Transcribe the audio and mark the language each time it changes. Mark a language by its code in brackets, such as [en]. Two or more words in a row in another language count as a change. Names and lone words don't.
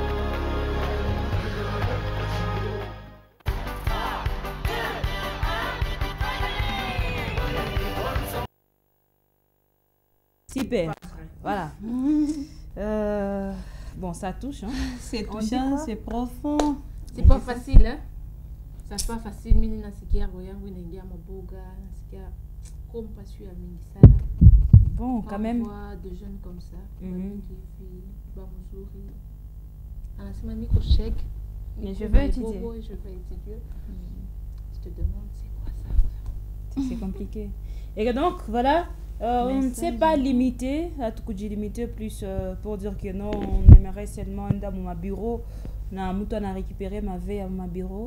[fr] Super, voilà. Bon, ça touche. Hein. C'est touchant, c'est profond. C'est pas facile, hein. C'est pas facile. [sw] Mimi nasikia roho yangu inaingia maboga, nasikia compassion ya mingi sana. [fr] Bon, quand même. Des jeunes comme ça, [sw] anasema niko chèque. [fr] Mais je veux étudier. Je veux étudier. Je te demande c'est quoi ça? C'est compliqué. Et donc, voilà. On ne s'est pas limité à tout limiter plus pour dire que non, on aimerait seulement dans mon bureau. On a récupéré ma veille à mon bureau.